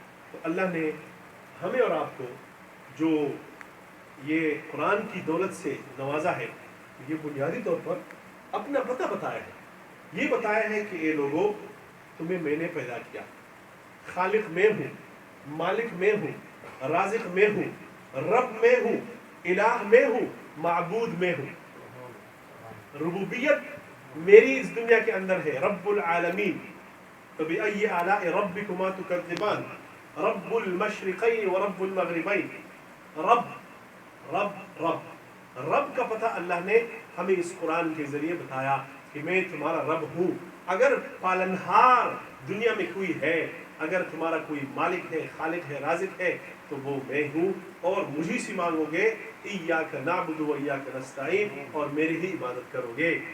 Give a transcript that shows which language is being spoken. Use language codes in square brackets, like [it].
[ur] تو اللہ نے ہمیں اور آپ کو جو یہ قرآن کی دولت سے نوازا ہے، یہ بنیادی طور پر اپنا پتہ بتایا ہے، یہ بتایا ہے کہ اے لوگوں تمہیں میں نے پیدا کیا، خالق میں ہوں، مالک میں ہوں، رازق میں ہوں، رب میں ہوں، الہ میں ہوں، معبود میں ہوں۔ ربوبیت میری اس دنیا کے اندر ہے رب العالمین. [ar] فبأي آلاء ربكما تكذبان رب المشرقین ورب المغربین. [ur] رب رب رب رب کا پتہ اللہ نے ہمیں اس قرآن کے ذریعے بتایا کہ میں تمہارا رب ہوں. اگر پالنہار دنیا میں کوئی ہے، اگر تمہارا کوئی مالک ہے، خالق ہے، رازق ہے، تو وہ میں ہوں، اور مجھے سے مانگو گے [ar] ایاک نعبد و ایاک نستعین، [ur] اور میری ہی عبادت کرو گے.